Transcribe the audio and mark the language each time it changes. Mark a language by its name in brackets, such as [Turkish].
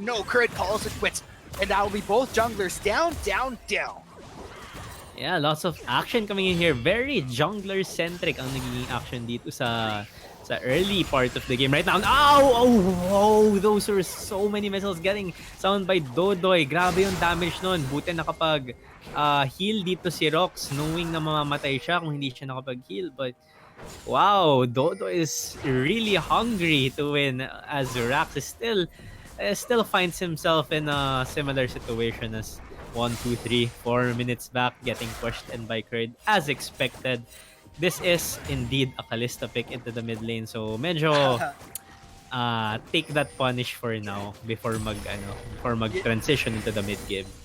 [English] No, Kurt calls it quits. And that will be both junglers down, down, down. Yeah, lots of action coming in here. Very jungler-centric [Filipino] ang nagiging action dito sa [English] early part of the game right now. Oh, those are so many missiles getting sound by Dodoy. [Filipino] Grabe yung damage nun. Buti nakapag heal dito si Rox, knowing na mamamatay siya kung hindi siya nakapag-heal. [English] But wow, Dodoy is really hungry to win as Rax is still finds himself in a similar situation as 1, 2, 3, 4 minutes back, getting pushed in by Kurd as expected. This is indeed a Kalista pick into the mid lane, so medyo take that punish for now before mag transition into the mid game.